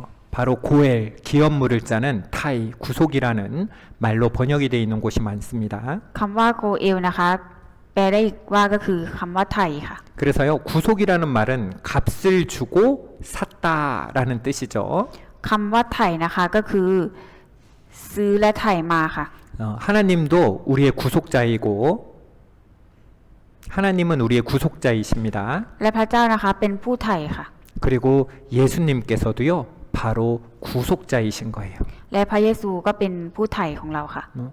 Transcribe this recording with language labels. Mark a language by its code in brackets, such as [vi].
[ko] 바로 고엘 기업 물을 자는 타이 구속이라는 말로 번역이 돼 있는 곳이 많습니다. [th] คำว่าโกเอลนะคะแปลได้อีกว่าก็คือคำว่าไถ่ค่ะ [ko] 그래서요 구속이라는 말은 값을 주고 샀다라는 뜻이죠. [th] คำว่าไถ่นะคะก็คือซื้อและไถ่มาค่ะ [ko] 하나님도 우리의 구속자이고 하나님은 우리의 구속자이십니다. [th] และพระเจ้านะคะเป็นผู้ไถ่ค่ะ [ko] 그리고 예수님께서도요 바로 구속자이신 거예요. [th] และพระเยซูก็เป็นผู้ไถ่ของเราค่ะ